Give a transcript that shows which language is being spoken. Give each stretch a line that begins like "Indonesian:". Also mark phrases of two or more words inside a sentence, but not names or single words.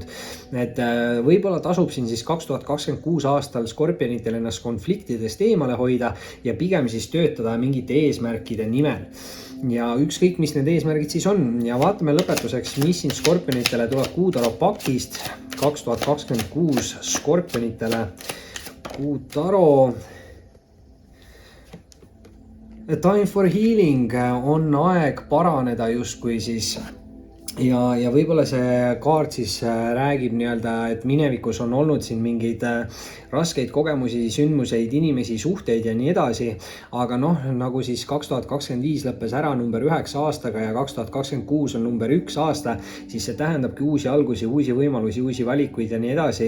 Estonian: Et võib-olla tasub siin siis 2026 aastal Skorpionitel ennast konfliktidest eemale hoida ja pigem siis töötada mingite eesmärkide nimel. Ja ükskõik, mis need eesmärgid siis on ja vaatame lõpetuseks, mis siin Skorpionitele tuleb kuutaro pakist 2026 Skorpionitele. Kuutaro.
English: Time for healing,
Estonian: on aeg paraneda justkui siis. Ja võib-olla see kaart siis räägib nii-öelda, et minevikus on olnud siin mingeid raskeid kogemusi, sündmuseid, inimesi, suhteid ja nii edasi. Aga noh, nagu siis 2025 lõppes ära number 9 aastaga ja 2026 on number 1 aasta, siis see tähendabki uusi algusi, uusi võimalusi, uusi valikuid ja nii edasi.